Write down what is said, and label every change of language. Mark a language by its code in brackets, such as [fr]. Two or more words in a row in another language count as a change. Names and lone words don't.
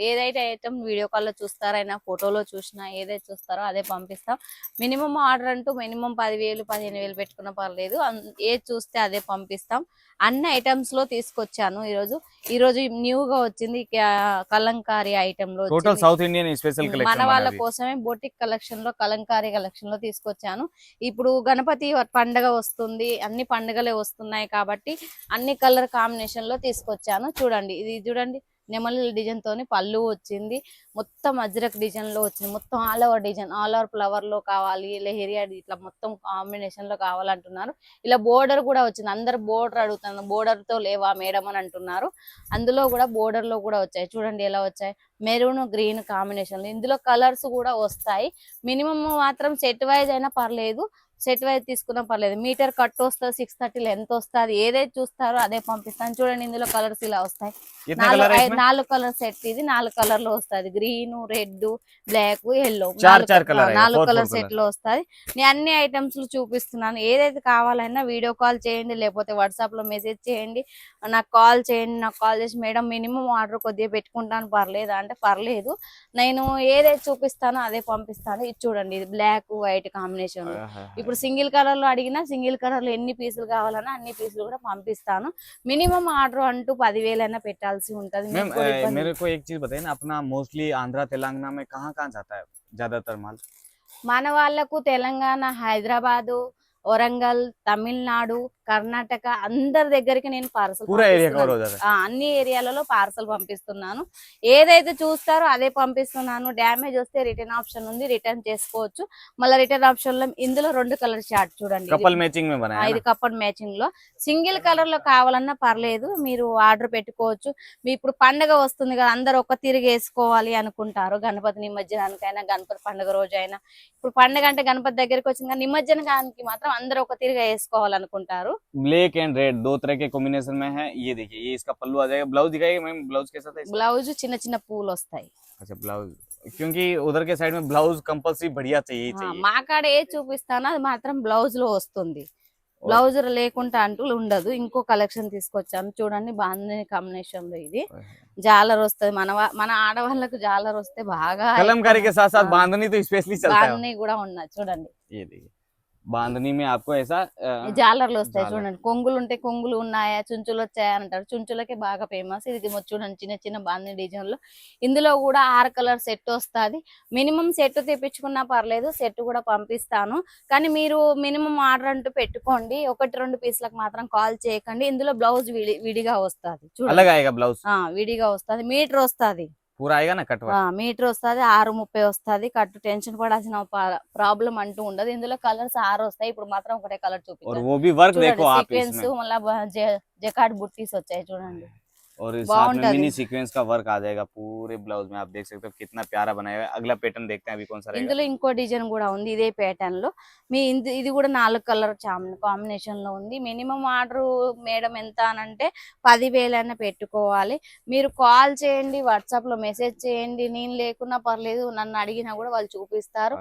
[te] ఏదైతే ఐటమ్ [en] video call [te] చూస్తారైనా ఫోటోలో చూసినా ఏదైతే చూస్తారో అదే పంపిస్తాం. [en] minimum order [te] అంటూ మినిమమ్ 10,000, 15,000 పెట్టుకున్నా పర్లేదు. ఏది చూస్తే అదే పంపిస్తాం. అన్ని ఐటమ్స్ లో తీసుకొచ్చాను ఈరోజు న్యూగా వచ్చింది కలంకారీ ఐటమ్ లో [hi] टोटल [te] వచ్చింది. [en] South Indian special [te] మన [hi] कलेक्शन [te] వాళ్ళ [hi] बना अभी। [te] కోసమే [en] boutique collection [te] లో కలంకారీ కలెక్షన్ లో తీసుకొచ్చాను. ఇప్పుడు గణపతి పండగ వస్తుంది, అన్ని పండుగలే వస్తున్నాయి కాబట్టి అన్ని [en] colour combination [te] లో తీసుకొచ్చాను. చూడండి, ఇది చూడండి, నెమలి డిజైన్ తోని పళ్ళు వచ్చింది. మొత్తం అజ్రక్ డిజైన్ లో వచ్చింది. మొత్తం [en] all over design, all over flower [te] లో కావాలి, లెహరియా ఇట్లా మొత్తం కాంబినేషన్ లో కావాలంటున్నారు. ఇలా బోర్డర్ కూడా వచ్చింది. అందరు బోర్డర్ అడుగుతున్నారు, బోర్డర్ తో లేవా మేడం అని అంటున్నారు. అందులో కూడా బోర్డర్ లో కూడా వచ్చాయి. చూడండి ఎలా వచ్చాయి, [en] maroon green combination. [te] ఇందులో కలర్స్ కూడా వస్తాయి. మినిమం మాత్రం [en] set wise [te] అయినా పర్లేదు, [en] set wise [te] తీసుకున్నా పర్లేదు. [en] meter cut [te] వస్తుంది, 630 లెంత్ వస్తుంది. ఏదైతే చూస్తారో అదే పంపిస్తాను. చూడండి, ఇందులో కలర్స్ ఇలా వస్తాయి. [hi] कितने कलर है इसमें? [te] 4 [en] colour set. [te] ఇది 4 కలర్ లో వస్తుంది. [en] green, red, black, yellow, [hi] चार चार कलर है, 4 फोर फोर [te] కలర్ [hi] कलर। [te] సెట్ లో వస్తుంది. నేను అన్ని ఐటమ్స్ చూపిస్తున్నాను. ఏదైతే కావాలన్నా [en] video call [te] చేయండి, లేకపోతే వాట్సాప్ లో మెసేజ్ చేయండి, నాకు కాల్ చేయండి. నాకు కాల్ చేసి [en] madam minimum order [te] కొద్దిగా పెట్టుకుంటాను పర్లేదా అంటే పర్లేదు, నేను ఏదైతే చూపిస్తానో అదే పంపిస్తాను. ఇది చూడండి, ఇది [en] black white combination [te] లో. ఇప్పుడు [en] single colour [te] లో అడిగినా [en] single colour [te] లో ఎన్ని పీసులు కావాలన్నా అన్ని పీసులు కూడా పంపిస్తాను. [en] minimum order [te] అంటూ 10,000 అయినా పెట్టాల్సి ఉంటది. [hi] मैम मेरे को एक चीज बताइए ना, अपना मोस्टली आंध्रा तेलंगाना में कहाँ कहाँ जाता है ज्यादातर माल? [te] మన వాళ్ళకు తెలంగాణ, హైదరాబాదు, వరంగల్, తమిళనాడు, కర్ణాటక అందరి దగ్గరికి నేను పార్సల్ [hi] पूरा [en] area cover [te] పంపిస్తున్నాను. [hi] हो जाता है। [te] అన్ని ఏరియాలలో పార్సల్ పంపిస్తున్నాను. ఏదైతే చూస్తారో అదే పంపిస్తున్నాను. డ్యామేజ్ వస్తే [en] return option [te] ఉంది, రిటర్న్ చేసుకోవచ్చు. మళ్ళీ [en] return option [te] లో ఇందులో 2 [en] colour short [te] చూడండి, [en] couple matching [hi] में बनाया है [te] ఇది [hi] ना? [te] కప్పన్ మ్యాచింగ్ లో. [en] single colour [te] లో కావాలన్నా పర్లేదు, మీరు ఆర్డర్ పెట్టుకోవచ్చు. మీ ఇప్పుడు పండగ వస్తుంది కదా, అందరు ఒక్క తిరిగి వేసుకోవాలి అనుకుంటారు. గణపతి నిమజ్జనానికైనా, గణపతి పండుగ రోజు అయినా. ఇప్పుడు పండుగ అంటే గణపతి దగ్గరికి వచ్చింది కానీ నిమజ్జనానికి మాత్రం అందరూ ఒక తిరిగా వేసుకోవాలనుకుంటారు. [en] black and red [hi] दो तरह के कॉम्बिनेशन में है। ये देखिए, ये इसका पल्लू आ जाएगा। ब्लाउज दिखाइए मैम, ब्लाउज कैसा था इसका? [te] బ్లౌజ్ చిన్న చిన్న పూలు వస్తాయి. [hi] अच्छा ब्लाउज, क्योंकि उधर के साइड में [en] blouse compulsory [hi] बढ़िया चाहिए ही चाहिए। [te] మా కాడ ఏ చూపిస్తానో అది మాత్రం బ్లౌజ్ లో వస్తుంది. [hi] और [te] బ్లౌజ్ లేకుండా అంటూ ఉండదు. ఇంకో కలెక్షన్ తీసుకొచ్చాను చూడండి, బాగుంది కాంబినేషన్ లో. ఇది జాలర్ వస్తుంది. మన ఆడవాళ్ళకు జాలర్ వస్తే బాగా [hi] कलमकारी के साथ साथ बांधनी तो स्पेशली चलता है। [te] బాగున్నాయి కూడా ఉన్నాయి చూడండి. [hi] ये देखिए, बांधनी में आपको ऐसा [te] జాలర్లు వస్తాయి జాలర్। చూడండి. కొంగులు ఉంటే కొంగులు ఉన్నాయా, చుంచులు వచ్చాయా అంటారు. చుంచులకే బాగా ఫేమస్. ఇది చూడండి, చిన్న చిన్న బాంది డిజైన్ లో. ఇందులో కూడా 6 కలర్ సెట్ వస్తుంది. మినిమం సెట్ తెప్పించుకున్నా పర్లేదు, సెట్ కూడా పంపిస్తాను. కానీ మీరు [en] minimum order [te] అంటూ పెట్టుకోండి. 1-2 పీసులకు మాత్రం కాల్ చేయకండి. ఇందులో బ్లౌజ్ విడిగా వస్తుంది చూడండి. [hi] अलग आएगा ब्लाउज? [te] విడిగా వస్తుంది. మీటర్ వస్తుంది. [hi] पूरा आएगा ना कट वर्क? [te] మీటర్ వస్తుంది. 6:30 వస్తుంది. కట్టు టెన్షన్ పడాల్సిన ప్రాబ్లం అంటూ ఉండదు. ఇందులో కలర్స్ 6 వస్తాయి. ఇప్పుడు మాత్రం ఒకటే కలర్ [hi] और [te] చూపించాను. [hi] वो भी वर्क [te] చూడండి, [hi] देखो आप [te] సీక్వెన్స్ [hi] इसमें। [te] మళ్ళా [en] jacquard butties [te] వచ్చాయి చూడండి. [hi] और इस साथ में [te] బాగుంటది. [en] mini sequence [hi] का वर्क आ जाएगा पूरे ब्लाउज में। आप देख सकते हो कितना प्यारा बनाया हुआ है। अगला पैटर्न देखते हैं अभी कौन सा रहेगा। [te] ఇందులో ఇంకో డిజైన్ కూడా ఉంది ఇదే ప్యాటర్న్ లో. ఇది కూడా 4 [en] colour combination [te] లో ఉంది. [en] minimum order madam [te] ఎంత అనంటే 10,000 అయినా పెట్టుకోవాలి. మీరు కాల్ చేయండి, వాట్సాప్ లో మెసేజ్ చేయండి. నేను లేకున్నా పర్లేదు, నన్ను అడిగినా కూడా వాళ్ళు చూపిస్తారు.